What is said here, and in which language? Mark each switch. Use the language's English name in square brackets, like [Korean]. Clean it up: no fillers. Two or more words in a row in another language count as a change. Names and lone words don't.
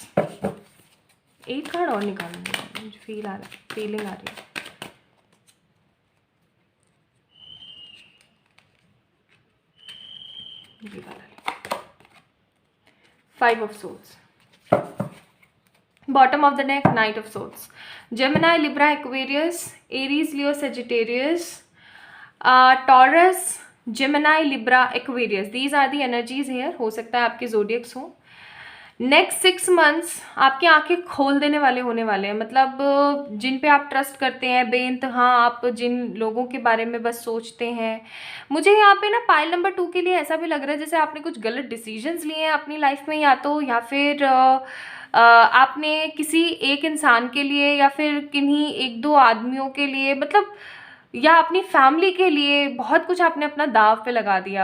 [Hindi] एक कार्ड और निकालूंगी, मुझे फीलिंग आ रही है। ये वाला [English] 5 of Swords, bottom of the neck, Knight of Swords. Gemini, Libra, Aquarius, Aries, Leo, Sagittarius, Taurus, Gemini, Libra, Aquarius. These are the energies here. [Hindi] हो सकता है आपके zodiacs हो। [English] next 6 months [Hindi] आपकी आंखें खोल देने वाले होने वाले हैं। मतलब जिन पे आप ट्रस्ट करते हैं बेइंतहा, आप जिन लोगों के बारे में बस सोचते हैं। मुझे यहाँ पे ना [English] pile number 2 [Hindi] के लिए ऐसा भी लग रहा है जैसे आपने कुछ गलत डिसीजंस लिए हैं अपनी लाइफ में, या फिर आपने किसी एक इंसान के लिए या फिर किन्हीं 1-2 आदमियों के लिए, मतलब या अपनी फैमिली के लिए बहुत कुछ आपने अपना दाव पे लगा दिया।